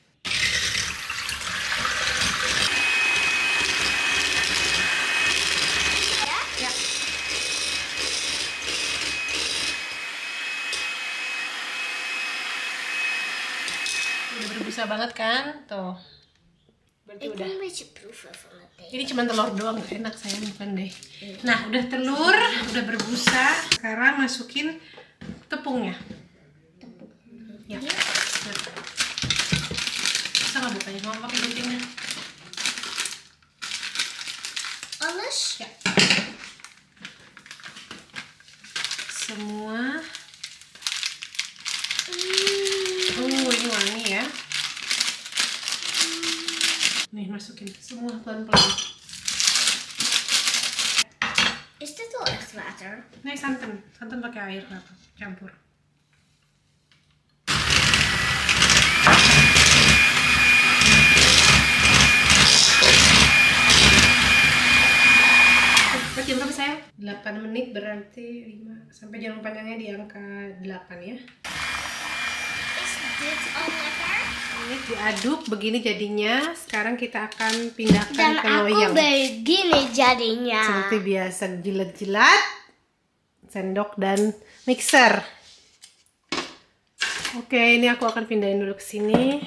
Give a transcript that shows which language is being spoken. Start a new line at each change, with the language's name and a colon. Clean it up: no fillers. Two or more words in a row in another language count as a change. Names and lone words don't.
Indonesian: Ya. Udah berbusa banget kan? Tuh. Berarti Ik udah.
Dutch: wil een beetje proeven van het thee.
Indonesian: Ini cuma telur doang, gak enak sayang, bukan deh. Nah, udah telur, udah berbusa. Sekarang masukin tepungnya. Ya. Nah. Bisa nggak bukanya? Mau pakai guntingnya? Alles? Ya. Semua. Ini wangi ya. Nih, masukin semua pelan-pelan.
Dutch: Is dit wel echt water?
Indonesian: Nih, santan. Santan pakai air, campur. Jam berapa sayang? 8 menit berarti 5 sampai jam panjangnya di angka 8 ya.
Dutch: Is dit al lekker?
Indonesian: Ini diaduk begini jadinya. Sekarang kita akan pindahkan Dan ke aku loyang. begini jadinya. Seperti biasa, jilat-jilat, sendok dan mixer. Oke, ini aku akan pindahin dulu ke sini.